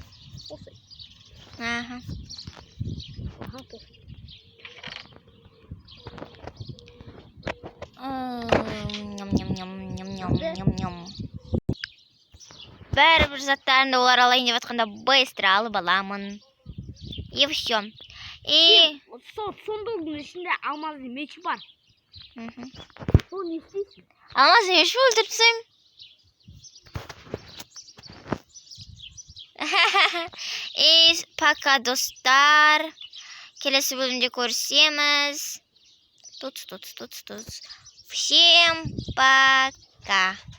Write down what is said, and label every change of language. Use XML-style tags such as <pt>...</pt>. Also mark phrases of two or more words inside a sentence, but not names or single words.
<kk>Аха. Аха, perfect. Ням-ням-ням-ням-ням-ням. Бәрібір заттарымды олар алайын деп жатқанда быстро алып аламын.</kk> <ru>И все. И...</ru> <kk>Сондығының ішінде алмаздың мечі бар. Соны не істейсің? Алмаз меші өлтіріп тастаймын.</kk> <ru>И пока, достар.</ru> <kk>Келесі бөлімде көрісеміз.</kk> <ru>Тут. Всем пока.</ru>